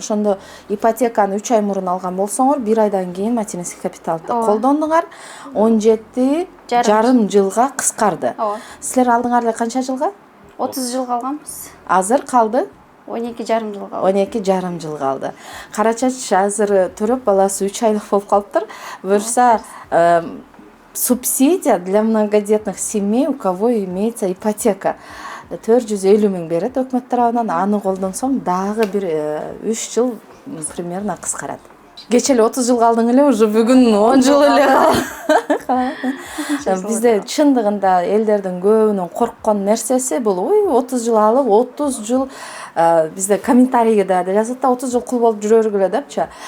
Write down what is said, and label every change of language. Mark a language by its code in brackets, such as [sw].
[ky] Ошондо ипотеканы 3 ай мурун алган болсоңор, 1 айдан кийин материнский капиталды колдондуңар, 17,5 жылга кыскарды. Силер алдыңар эле канча жылга? 30 жылга алганбыз. Азыр калды? 12,5 жылга. 12,5 жыл калды. Кара Чач азыр төрөп, баласы 3 айлык болуп калыптыр. Буюрса, [ru] субсидия для многодетных семей, у кого имеется ипотека. [ky] 450 миң берет өкмөт тарабынан, аны колдонсоң дагы бир 3 жыл примерно кыскарат. Кече эле 30 жыл калдың эле, уже бүгүн 10 жыл эле калды. Бизде чындыгында элдердин көбүнүн корккон нерсеси бул, 30 жыл алып, 30 жыл бизде комментарийге да жазат да 30 жыл кул болуп жүрөргүлө депчи.